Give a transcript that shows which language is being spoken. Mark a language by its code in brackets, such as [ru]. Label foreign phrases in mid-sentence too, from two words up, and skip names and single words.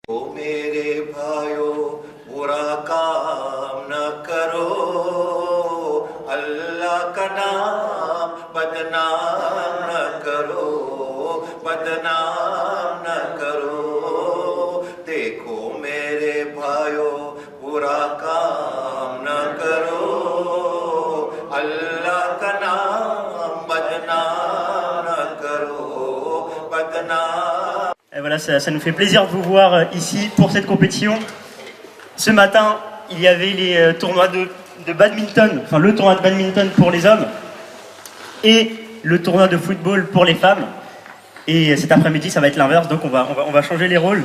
[hi] ओ मेरे भाइयों बुरा काम न करो, अल्लाह का नाम बदनाम न करो, बदनाम न करो। देखो मेरे भाइयों बुरा काम न करो, अल्लाह का नाम बदनाम न करो, बदनाम। [fr] Et voilà, ça nous fait plaisir de vous voir ici pour cette compétition. Ce matin, il y avait les tournois de badminton, enfin le tournoi de badminton pour les hommes et le tournoi de football pour les femmes. Et cet après-midi, ça va être l'inverse, donc on va changer les rôles.